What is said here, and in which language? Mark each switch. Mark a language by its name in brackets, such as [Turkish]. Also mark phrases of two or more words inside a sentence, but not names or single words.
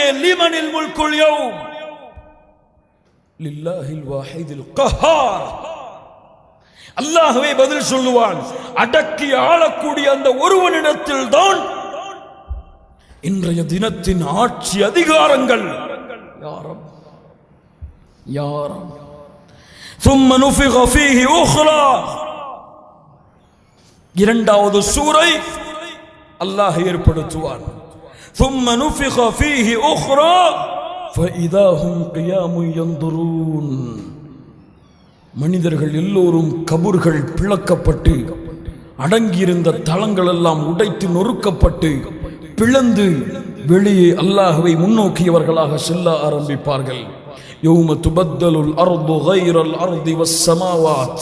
[Arabic] لمن الملك اليوم لله الواحد القهار. [Tamil] அல்லாஹ்வே பதில் சொல்லுவான். அடக்கி ஆளக்கூடிய அந்த ஒருவனிடத்தில் தான் இன்றைய தினத்தின் ஆட்சி அதிகாரங்கள். யாரம் யாரம் [Arabic] ثم نفخ فيه أخرى, [Tamil] இரண்டாவது சூரை அல்லாஹ் ஏற்படுத்துவான். [Arabic] ثم نفخ فيه أخرى فإذا هم قيام ينظرون. [Tamil] மனிதர்கள் எல்லோரும் கபர்கள் பிளக்கப்பட்டு அடங்கியிருந்த தளங்கள் எல்லாம் உடைத்து நொறுக்கப்பட்டு பிளந்து வெளியே அல்லாஹ்வை முன்னோக்கியவர்களாக செல்ல ஆரம்பிப்பார்கள். [Arabic] يوم تبدل الأرض غير الأرض والسماوات.